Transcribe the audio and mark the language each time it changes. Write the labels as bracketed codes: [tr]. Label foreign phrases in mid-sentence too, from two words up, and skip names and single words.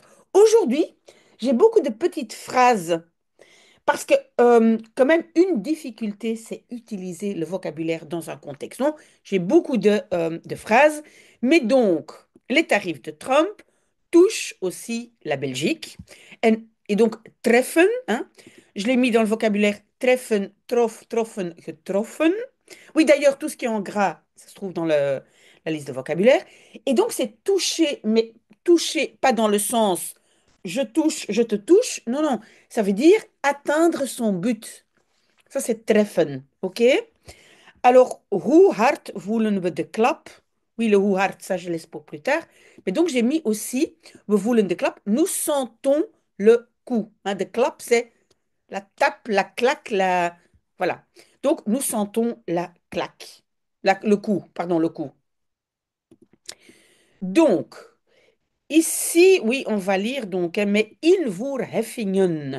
[fr] Aujourd'hui, j'ai beaucoup de petites phrases parce que, quand même, une difficulté, c'est utiliser le vocabulaire dans un contexte. Donc, j'ai beaucoup de phrases, mais donc, les tarifs de Trump touchent aussi la Belgique. Et donc, treffen, hein, je l'ai mis dans le vocabulaire [nl] treffen, troffen, getroffen. [fr] Oui, d'ailleurs, tout ce qui est en gras, ça se trouve dans la liste de vocabulaire. Et donc, c'est toucher, mais toucher, pas dans le sens je touche, je te touche. Non, non, ça veut dire atteindre son but. Ça, c'est treffen. OK? Alors, [nl] hoe hard voelen we de klap? [fr] Oui, le [nl] hoe hard, [fr] ça, je laisse pour plus tard. Mais donc, j'ai mis aussi, [nl] we voelen de klap. [fr] Nous sentons le coup. Hein, [nl] de klap, [fr] c'est la tape, la claque, la... Voilà. Donc, nous sentons la claque. Le coup, pardon, le coup. Donc, ici, oui, on va lire donc, hein, mais invoerheffingen.